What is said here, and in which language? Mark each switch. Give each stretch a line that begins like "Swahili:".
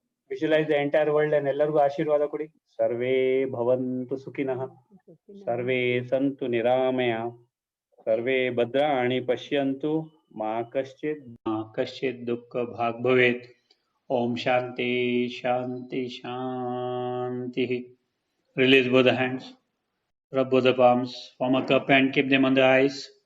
English: Visualize the entire world and
Kannada: ಎಲ್ಲರಿಗೂ ಆಶೀರ್ವಾದ ಕೊಡಿ.
Sanskrit: ಸರ್ವೇ ಭವಂತು ಸುಖಿನಃ, ಸರ್ವೇ ಸಂತು ನಿರಾಮಯ, ಸರ್ವೇ ಭದ್ರಾಣಿ ಪಶ್ಯಂತು, ಮಾ ಕಶ್ಚಿತ್ ದುಃಖ ಭಾಗ್ ಭವೇತ್. ಓಂ ಶಾಂತಿ ಶಾಂತಿ ಶಾಂತಿ.
English: Release both the hands, rub both the palms, form a cup and keep them on the eyes.